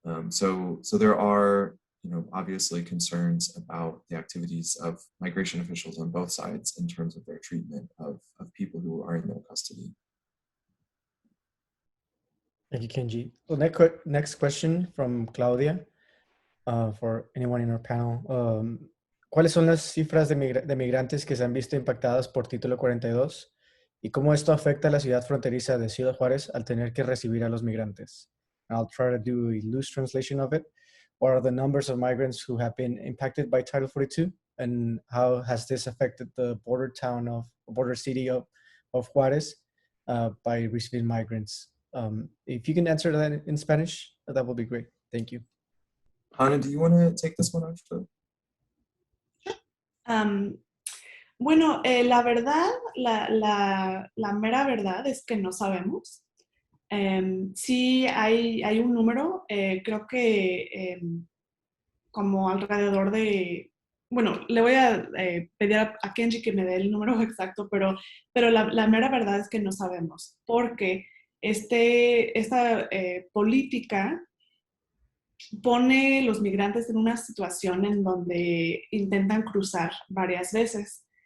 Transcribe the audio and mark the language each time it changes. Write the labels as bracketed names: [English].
[English] So there are, obviously concerns about the activities of migration officials on both sides in terms of their treatment of people who are in their custody. Thank you, Kenji. Well, next question from Claudia, for anyone in our panel. [Spanish] ¿Cuáles son las cifras de migrantes que se han visto impactadas por Título 42? ¿Y cómo esto afecta a la ciudad fronteriza de Ciudad Juárez al tener que recibir a los migrantes? [English] I'll try to do a loose translation of it. What are the numbers of migrants who have been impacted by Title 42? And how has this affected the border city of Juárez by receiving migrants? If you can answer that in Spanish, that would be great. Thank you. Hannah, do you want to take this one actually? [Spanish] Bueno, la verdad, la mera verdad es que no sabemos. Sí hay un número, creo que como alrededor de, bueno, le voy a pedir a Kenji que me dé el número exacto, pero la mera verdad es que no sabemos, porque esta política pone los migrantes en una situación en donde intentan cruzar varias veces.